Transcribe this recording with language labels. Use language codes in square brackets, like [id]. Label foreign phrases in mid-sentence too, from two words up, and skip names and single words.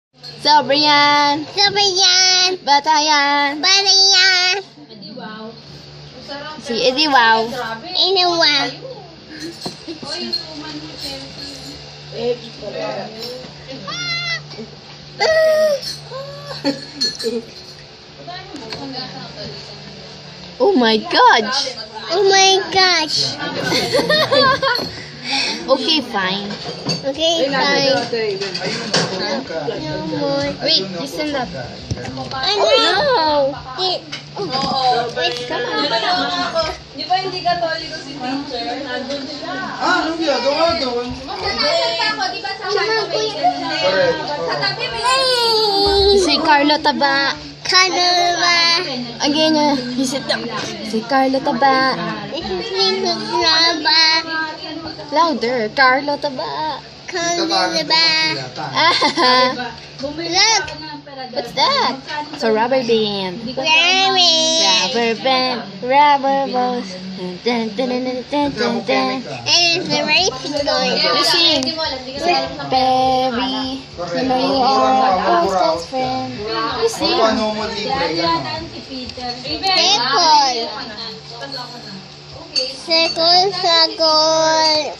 [tl] Sobra yan. Sobra yan. Bata yan. Bata yan. Si Eddie Wow. Inawa. [en] Oh my gosh. Oh my gosh. Okay, fine. Okay, fine. No more. Wait, you stand up. Oh no. Wait, come on. [tl] Di ba hindi katoliko si teacher? Nandun siya. Anong ginagawa doon? Sa tabi may Si Carlo Taba. Kanova. [en] Again, you sit down. [tl] Si Carlo Taba. Kanova. [en] Louder. Carlo Taba. Kanova. Ah, Look. what's that? It's a rubber band. Rabbit. Rubber band. Rubber balls. Dun, dun, dun, dun, dun, dun, dun. And it's a racing going. You sing. Berry. You know you are our close friend. You sing. [tl] Ano mo libre yan? si Peter. [en] Circle. Circle, circle.